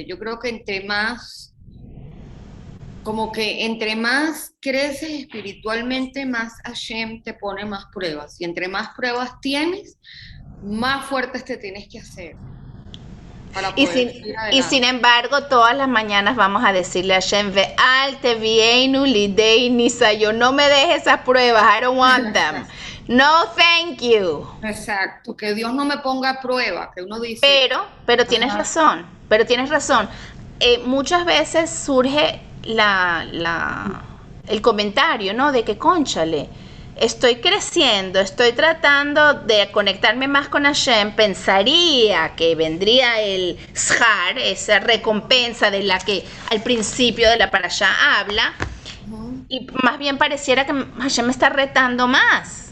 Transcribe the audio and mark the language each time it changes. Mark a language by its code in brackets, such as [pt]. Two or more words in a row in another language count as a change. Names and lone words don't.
[es] Yo creo que entre más creces espiritualmente, más Hashem te pone más pruebas. Y entre más pruebas tienes, más fuertes te tienes que hacer. Para poder seguir adelante. Y sin embargo, todas las mañanas vamos a decirle a Hashem, [he] ואל תביאנו לידי ניסיון, [es] no me dejes esas pruebas, [en] I don't want them. No, thank you. [es] Exacto, que Dios no me ponga a prueba, que uno dice... Pero tienes razón, muchas veces surge el comentario, ¿no? De que, cónchale, estoy creciendo, estoy tratando de conectarme más con Hashem, pensaría que vendría el shar, esa recompensa de la que al principio de la parashá habla, y más bien pareciera que Hashem me está retando más.